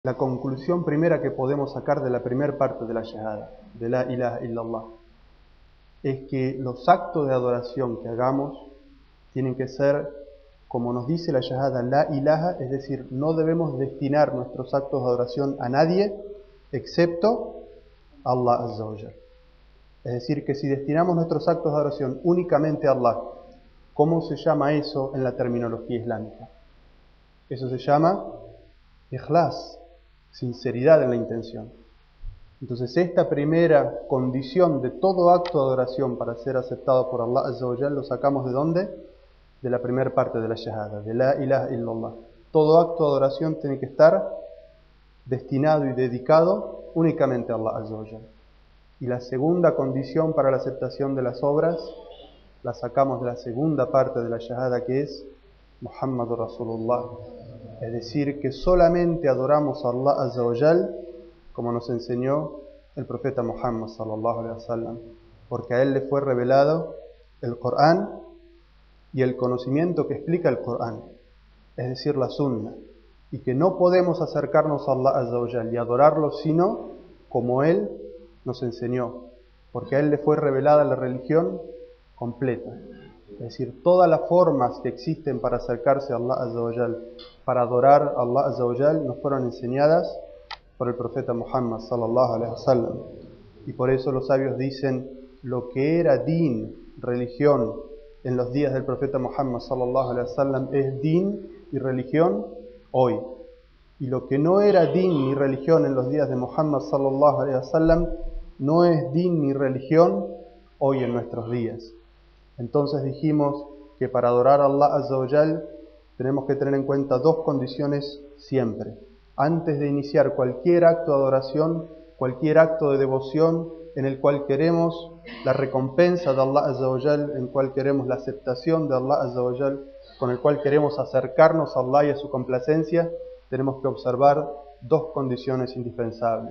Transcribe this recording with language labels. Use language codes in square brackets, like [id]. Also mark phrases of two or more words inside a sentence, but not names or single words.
[es] La conclusión primera que podemos sacar de la primera parte de la shahada, de [ar] لا إله إلا الله, [es] es que los actos de adoración que hagamos tienen que ser, como nos dice la shahada, [ar] لا إله, [es] es decir, no debemos destinar nuestros actos de adoración a nadie excepto a [ar] الله عز وجل. [es] Es decir, que si destinamos nuestros actos de adoración únicamente a Allah, ¿cómo se llama eso en la terminología islámica? Eso se llama ikhlas, sinceridad en la intención. Entonces esta primera condición de todo acto de adoración para ser aceptado por [ar] الله عز وجل [es] lo sacamos ¿de dónde? De la primera parte de la shahada, de [ar] لا إله إلا الله. [es] Todo acto de adoración tiene que estar destinado y dedicado únicamente a [ar] الله عز وجل. [es] Y la segunda condición para la aceptación de las obras la sacamos de la segunda parte de la shahada, que es [ar] محمد رسول الله. [es] Es decir, que solamente adoramos a [ar] الله عز وجل [es] como nos enseñó el profeta Muhammad [ar] صلى الله عليه وسلم, [es] porque a él le fue revelado el Corán y el conocimiento que explica el Corán, es decir, la Sunna, y que no podemos acercarnos a [ar] الله عز وجل [es] y adorarlo sino como él nos enseñó, porque a él le fue revelada la religión completa. Es decir, todas las formas que existen para acercarse a [ar] الله عز وجل, [es] para adorar a [ar] الله عز وجل, [es] nos fueron enseñadas por el profeta Muhammad [ar] صلى الله عليه وسلم. [es] Y por eso los sabios dicen, lo que era din, religión, en los días del profeta Muhammad [ar] صلى الله عليه وسلم [es] es din y religión hoy. Y lo que no era din ni religión en los días de Muhammad [ar] صلى الله عليه وسلم [es] no es din ni religión hoy en nuestros días. Entonces dijimos que para adorar a [ar] الله عز وجل [es] tenemos que tener en cuenta dos condiciones siempre. Antes de iniciar cualquier acto de adoración, cualquier acto de devoción en el cual queremos la recompensa de [ar] الله عز وجل, [es] en el cual queremos la aceptación de [ar] الله عز وجل, [es] con el cual queremos acercarnos a Allah y a su complacencia, tenemos que observar dos condiciones indispensables.